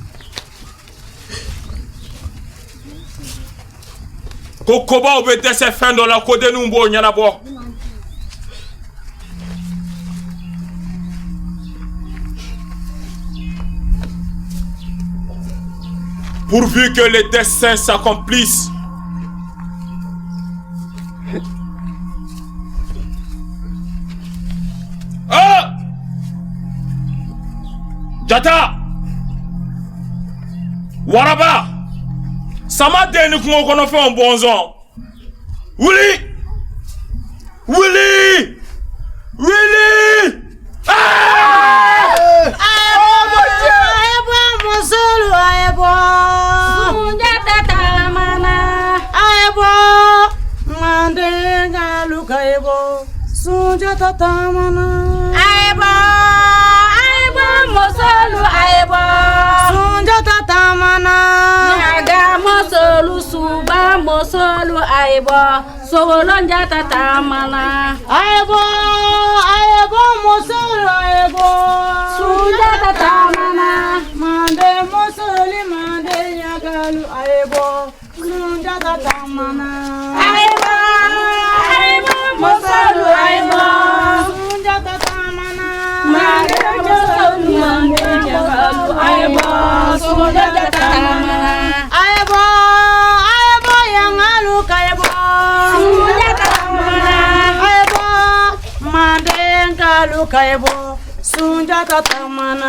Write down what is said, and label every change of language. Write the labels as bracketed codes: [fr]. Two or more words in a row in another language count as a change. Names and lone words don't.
[fr] Kokoba obédé ses fins dans la côte de Numbo Nyanabo. Pourvu que les desseins s'accomplissent. Ah! [bm] Jata! Waraba! Sama deni kungo kono fe on bonzon. Willy! Willy! Willy! Ah! [fr] Oh mon Dieu! [bm] Ayebo mon solo ayebo. Sunjata tamana. Ayebo. Mandenga lukayebo. Sunjata tamana. Ayebo. Mosolu ayebo Sunjata tamana Naga mosolu suba mosolu ayebo Sogolon jata tamana Ayebo mosolu ayebo Sunjata tamana Mande mosoli mande yagalu ayebo Sunjata tamana Ayebo mosolu ayebo Sunjata tamana Mande Ayebo yangalu kayebo mandengalu kayebo Sunjata tamana